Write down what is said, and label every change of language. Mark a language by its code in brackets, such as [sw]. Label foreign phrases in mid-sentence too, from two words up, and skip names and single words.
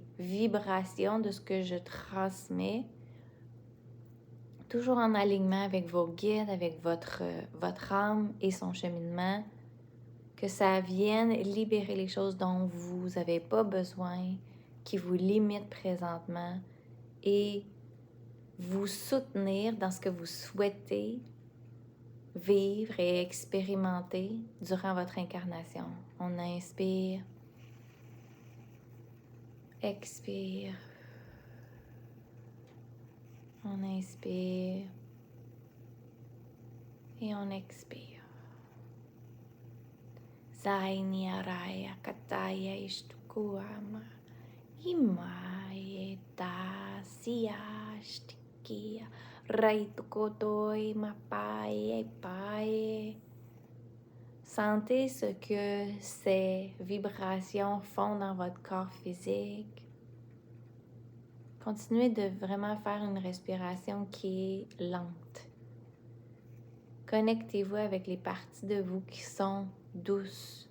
[fr] vibrations de ce que je transmets, toujours en alignement avec vos guides, avec votre âme et son cheminement, que ça vienne libérer les choses dont vous n'avez pas besoin, qui vous limitent présentement, et vous soutenir dans ce que vous souhaitez vivre et expérimenter durant votre incarnation. On inspire, expire, on inspire et on expire. Zaini araya kataya ishtukuama imaeta siashtikia raitukodoi mapaye paye. Sentez ce que ces vibrations font dans votre corps physique. Continuez de vraiment faire une respiration qui est lente. Connectez-vous avec les parties de vous qui sont douces.